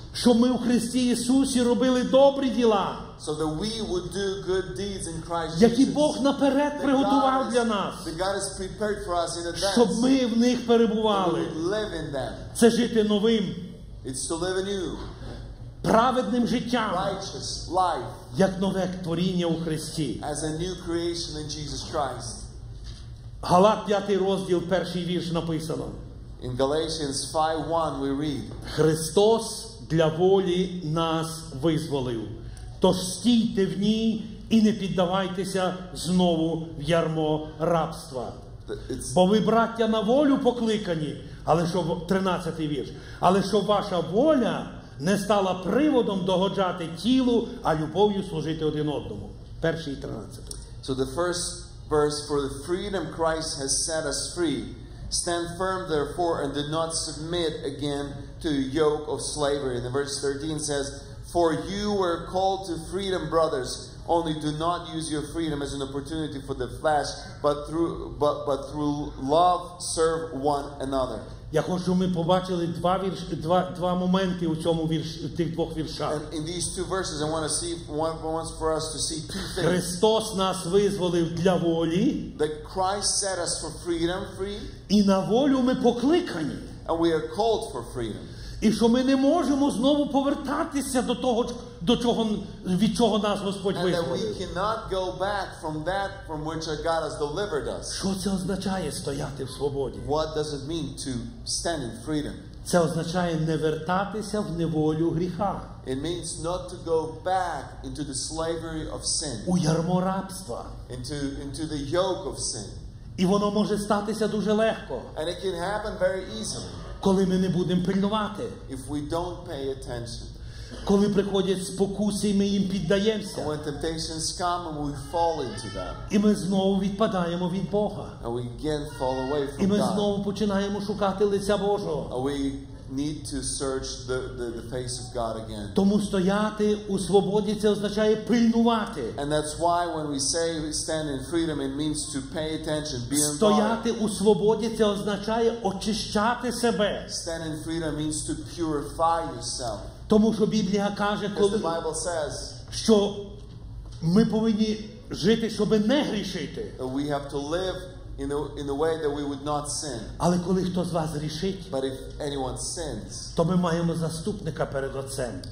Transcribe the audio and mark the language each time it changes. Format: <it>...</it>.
<uk>Щоб ми у Христі Ісусі робили добрі діла,</uk> <en>so that we would do good deeds in Christ</en> <uk>які</uk> <en>Jesus.</en> <uk>Бог наперед приготував для нас,</uk> <en>That God has prepared for us in</en> <uk>щоб</uk> <en>advance.</en> <uk>ми в них</uk> <en>That we</en> <uk>перебували.</uk> <en>would live in them.</en> <uk>Це жити новим,</uk> <en>It's to live anew,</en> <uk>праведним життям,</uk> <en>righteous life</en> <uk>як нове творіння у Христі.</uk> <en>as a new creation in Jesus Christ.</en> <uk>Галат 5 розділ, перший вірш написано.</uk> <en>In Galatians 5:1 we read,</en> <uk>Христос для волі нас визволив. Тож стійте в ній і не піддавайтеся знову в ярмо рабства.</uk> <en>it's</en> <uk>Бо ви, браття, на волю покликані, але що 13-й вірш. Але що ваша воля не стала приводом догоджати тілу, а любов'ю служити один одному. Перший і 13-й.</uk> <en>So the first verse, for the freedom Christ has set us free. Stand firm therefore and do not submit again to a yoke of slavery. And then verse 13 says, for you were called to freedom, brothers. Only do not use your freedom as an opportunity for the flesh, but through love serve one another.</en> <uk>Я хочу, щоб ми побачили два моменти у тих двох віршах.</uk> <en>And in these two verses, I want for us to see two things.</en> <uk>Христос нас визволив для волі,</uk> <en>That Christ set us for freedom, free,</en> <uk>і на волю ми покликані.</uk> <en>and we are called for freedom.</en> <uk>І що ми не можемо знову повертатися до того, від чого нас Господь</uk> <en>And that we</en> <uk>визволив.</uk> <en>cannot go back from that from which God has delivered us.</en> <uk>Що це означає стояти в свободі?</uk> <en>What does it mean to stand in freedom?</en> <uk>Це означає не вертатися в неволю гріха,</uk> <en>It means not to go back into the slavery of sin,</en> <uk>у ярмо рабства.</uk> <en>into the yoke of sin.</en> <uk>І воно може статися дуже легко,</uk> <en>And it can happen very easily</en> <uk>коли ми не будемо пильнувати.</uk> <en>if we don't pay attention.</en> <uk>Коли приходять спокуси, і ми їм піддаємося.</uk> <en>And when temptations come and we fall into them,</en> <uk>І ми знову відпадаємо від Бога.</uk> <en>and we again fall away</en> <uk>І</uk> <en>from</en> <uk>ми</uk> <en>God,</en> <uk>знову починаємо шукати лиця Божого.</uk> <en>and we need to search the face of God again.</en> <uk>Тому стояти у свободі – це означає пильнувати.</uk> <en>And that's why when we say we stand in freedom, it means to pay attention, be on guard.</en> <uk>Стояти у свободі – це означає очищати себе.</uk> <en>Stand in freedom means to purify yourself.</en> <uk>Тому що Біблія каже,</uk> <en>Because the</en> <uk>коли,</uk> <en>Bible says</en> <uk>що ми повинні жити, щоб не грішити.</uk> <en>that we have to live in the way that we would not sin.</en> <uk>Але коли хто з вас грішить,</uk> <en>But if anyone sins,</en> <uk>то ми маємо заступника перед Отцем.</uk>